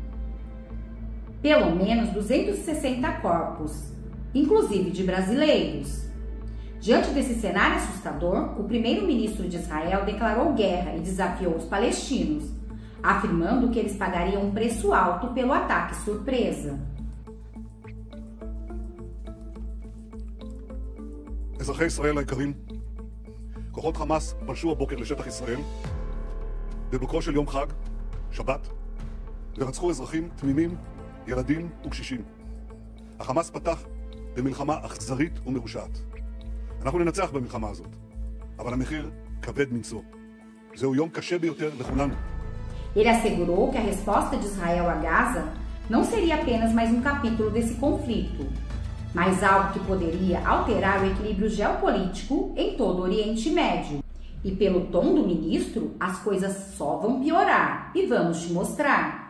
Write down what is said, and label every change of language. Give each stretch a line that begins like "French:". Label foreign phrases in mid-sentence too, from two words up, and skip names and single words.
Portuguese: Pelo menos 260 corpos, inclusive de brasileiros. Diante desse cenário assustador, o primeiro-ministro de Israel declarou guerra e desafiou os palestinos, afirmando que eles pagariam um preço alto pelo ataque surpresa.
Hebrew: אזרחי ישראל היקרים, כוחות חמאס פלשו הבוקר לשטח ישראל בבוקרו של יום חג, שבת, ורצחו אזרחים תמימים, ילדים וקשישים. החמאס פתח במלחמה אכזרית ומרושעת. אנחנו ננצח במלחמה הזאת, אבל המחיר כבד מנשוא. זהו יום קשה ביותר לכולנו.
Portuguese: Ele assegurou que a resposta de Israel a Gaza não seria apenas mais um capítulo desse conflito, mas algo que poderia alterar o equilíbrio geopolítico em todo o Oriente Médio. E pelo tom do ministro, as coisas só vão piorar, e vamos te mostrar.